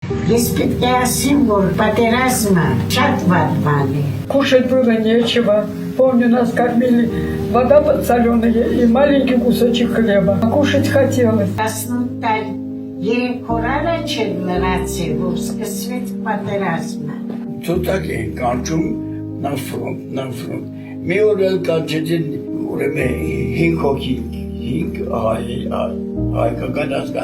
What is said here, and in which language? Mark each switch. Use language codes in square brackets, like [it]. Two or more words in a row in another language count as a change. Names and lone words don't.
[hy] Ես պետք է ասեմ, որ պատերազմը շատ վատ բան է։ [ru] Кушать было нечего. Помню, нас кормили вода подсоленая и маленький кусочек хлеба. А кушать хотелось. [hy] 18 տարի երեք օր առաջ էր լրացել, որ սկսվեց պատերազմը։ Ցուցակ էին կանչում նա ֆրոնտ։ Մի օր էլ կանչեցին ուրեմն 5 հոգի, 5 հայկական ազգան։